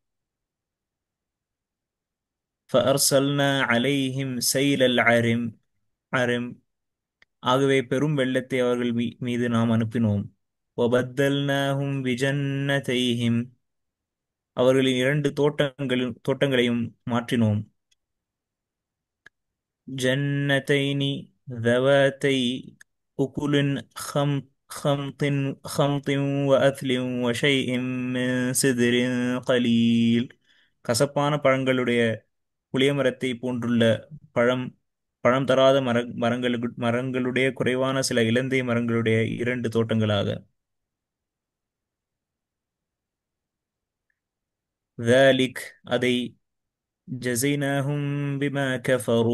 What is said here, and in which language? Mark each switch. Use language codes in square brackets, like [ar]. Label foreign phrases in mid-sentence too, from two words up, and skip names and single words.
[ar] فأرسلنا عليهم سيل العرم. [ta] ஆகவே பெரும் வெள்ளத்தை அவர்கள் மீது நாம் அனுப்பினோம். [ar] وبدلناهم بجنتيهم. [ta] அவர்களின் இரண்டு தோட்டங்களையும் மாற்றினோம். [ar] ஜன்னதைனி ذواتي أكل خمط خمط وأثل وشيء من سدر قليل. [ta] கசப்பான பழங்களுடைய புளியமரத்தை போன்றுள்ள பழம் பழம் தராத மரங்களுடைய குறைவான சில இலந்தை மரங்களுடைய இரண்டு தோட்டங்களாக. [ar] ذلك அதை جزيناهم بما كفروا.